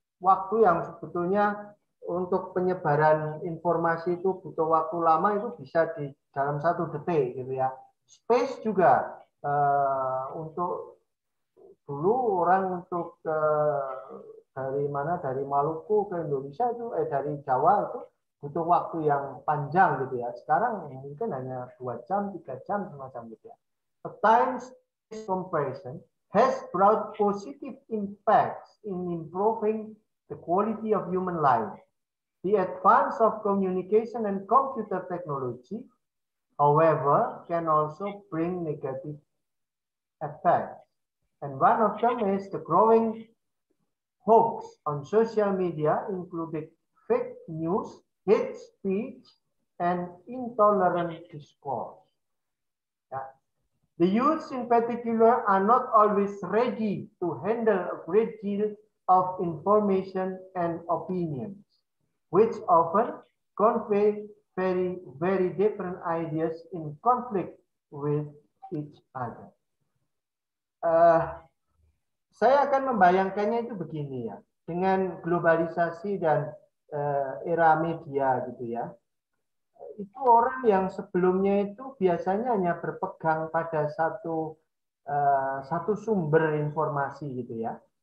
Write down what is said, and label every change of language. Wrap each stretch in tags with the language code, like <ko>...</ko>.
<id>Waktu yang sebetulnya untuk penyebaran informasi itu butuh waktu lama itu bisa di dalam 1 detik gitu ya. Space juga untuk dulu orang untuk dari Maluku ke Indonesia itu dari Jawa itu butuh waktu yang panjang gitu ya. Sekarang mungkin hanya 2 jam, 3 jam semacam gitu ya.</id> <en>A time-space compression has brought positive impacts in improving the quality of human life. The advance of communication and computer technology, however, can also bring negative effects. And one of them is the growing hoax on social media, including fake news, hate speech, and intolerant discourse. The youths in particular are not always ready to handle a great deal of information and opinions, which often convey very, very different ideas in conflict with each other.</en> <id>Saya akan membayangkannya itu begini ya, dengan globalisasi dan era media gitu ya. Itu orang yang sebelumnya itu biasanya hanya berpegang pada satu sumber informasi gitu ya.</id>